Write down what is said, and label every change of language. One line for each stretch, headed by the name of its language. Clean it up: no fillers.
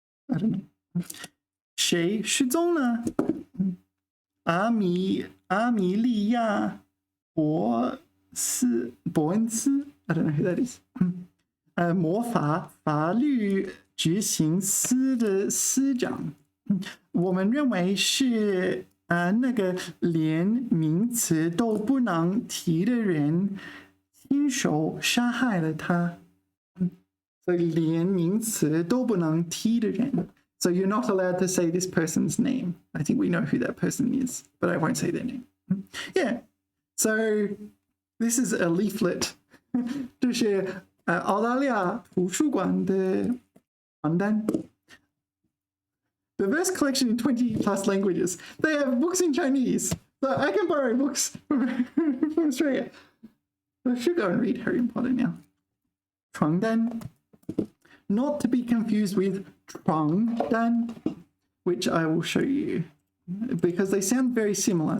English: I don't know.
Chinese: 谁失踪了？
English: 阿米莉亚伯恩斯 I don't know who that is.
Chinese: 魔法法律执行司的司长，我们认为是那个连名词都不能提的人亲手杀害了他。所以连名词都不能提的人。
English: So you're not allowed to say this person's name. I think we know who that person is, but I won't say their name. Yeah. So this is a leaflet.
Chinese: 这是澳大利亚图书馆的传单。
English: Diverse collection in 20 plus languages. They have books in Chinese. So I can borrow books from Australia. I should go and read Harry Potter now. 床单, not to be confused with 床单, which I will show you, because they sound very similar.